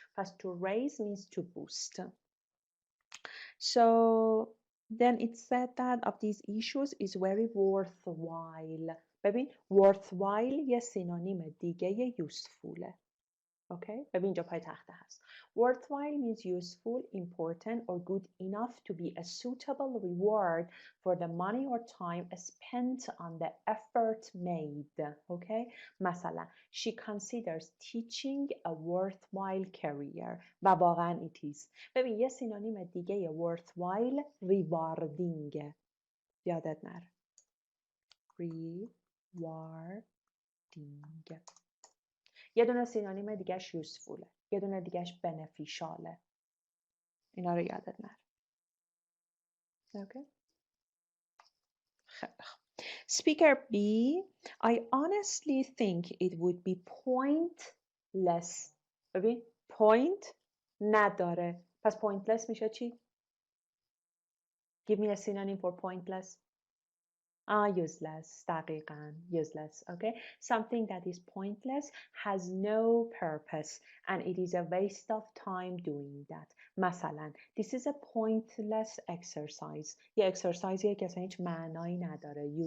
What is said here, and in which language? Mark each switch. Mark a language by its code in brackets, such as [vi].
[en] پس to raise means to boost. So then it said that of these issues is very worthwhile. [fa] ببین worthwhile یه سینونیم دیگه usefulه. Okay? ببین اینجا پای تخته هست. [en] Worthwhile means useful, important or good enough to be a suitable reward for the money or time spent on the effort made. Okay? مثلا she considers teaching a worthwhile career. [fa] و واقعا [en] it is. [fa] ببین یه سینونیم دیگه worthwhile rewarding. یادت نره. rewarding. یه دونه سینونیم دیگهش یوزفوله، یه دونه دیگهش بنفیشاله. اینا رو یادت نره. اوکی؟ خیلی خوب. [en] Speaker B, I honestly think it would be pointless. [fa] ببین point نداره. پس pointless میشه چی؟ [en] Give me a synonym for pointless. Useless. دقیقاً. Useless. Okay. Something that is pointless has no purpose and it is a waste of time doing that. مثلا this is a pointless exercise. [fa] یه اکسرسایزیه که اصلا هیچ معنایی نداره.